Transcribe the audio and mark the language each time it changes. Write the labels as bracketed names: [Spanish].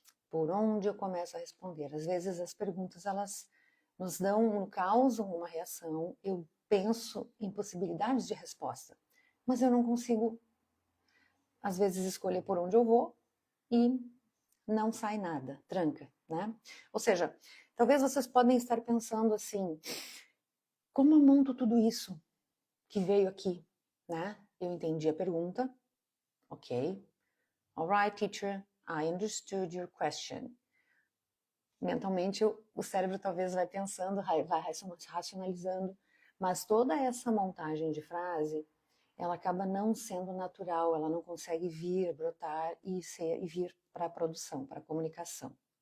[Portuguese] Por onde eu começo a responder? Às vezes as perguntas, elas nos causam uma reação, eu penso em possibilidades de resposta, mas eu não consigo, às vezes, escolher por onde eu vou e não sai nada, tranca, né? Ou seja, talvez vocês podem estar pensando assim, como eu monto tudo isso que veio aqui, né? Eu entendi a pergunta, ok. [English] Alright, teacher, I understood your question. [Portuguese] Mentalmente, o cérebro talvez vai pensando, vai racionalizando, mas toda essa montagem de frase, ela acaba não sendo natural, ela não consegue vir, brotar e vir para a produção, para a comunicação.